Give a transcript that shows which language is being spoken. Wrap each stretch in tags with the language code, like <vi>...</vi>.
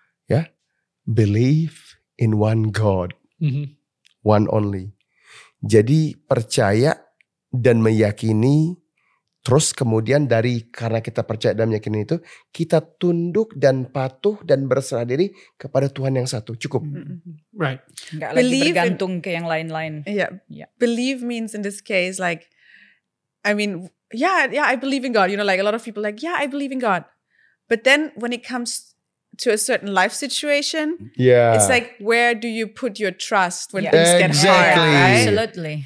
<en>Ya, believe in one God, one only.</en> <id>Jadi percaya dan meyakini, terus kemudian karena kita percaya dan meyakini itu, kita tunduk dan patuh dan berserah diri kepada Tuhan yang satu. Cukup.</id> <en>Right.</en> <id>Nggak lagi bergantung ke yang lain-lain.</id> <en>Yeah. Believe means in this case like, I mean, I believe in God. You know, like a lot of people like, I believe in God. But then when it comes to a certain life situation, it's like, where do you put your trust when things get hard, right? Absolutely.</en>